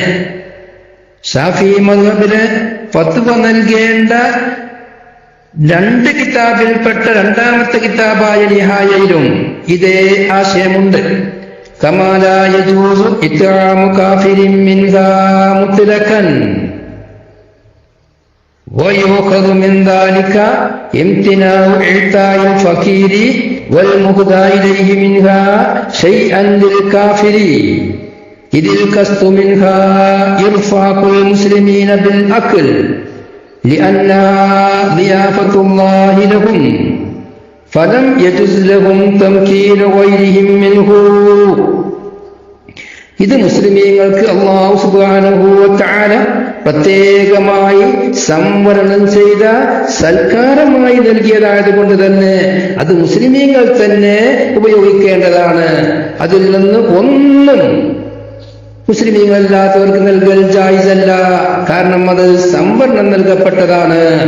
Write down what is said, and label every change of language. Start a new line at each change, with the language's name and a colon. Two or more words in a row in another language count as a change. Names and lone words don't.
Malayalam: ഷാഫി മദ്ഹബിന് ഫത്വ നൽകേണ്ട 2 കിതാബിൽപ്പെട്ട 2ാമത്തെ കിതാബായ നിഹായയിലും ഇതേ ആശയമുണ്ട്.
Arabic: كما لا يجوز إطعام كافر منها مطلقا ويؤخذ من ذلك امتناع إعطاء الفقير والمهدى إليه منها شيئا للكافر إذ القصد منها إرفاق المسلمين بالأكل لأنها ضيافة الله لهم فلم يجوز لهم تمكين غيرهم منه.
Malayalam: ഇത് മുസ്ലിമീങ്ങൾക്ക് അല്ലാഹു
Arabic: سبحانه وتعالى
Malayalam: പ്രത്യേകമായി സംവരണം ചെയ്ത സൽക്കാരമായി നൽകിയതായതുകൊണ്ട് തന്നെ അത് മുസ്ലിമീങ്ങൾ തന്നെ ഉപയോഗിക്കേണ്ടതാണ്. അതിൽ നിന്ന് ഒന്നും മുസ്ലിമീങ്ങളല്ലാത്തവർക്ക് നൽകൽ ജായിസല്ല, കാരണം അത് സംവരണം നൽകപ്പെട്ടതാണ്.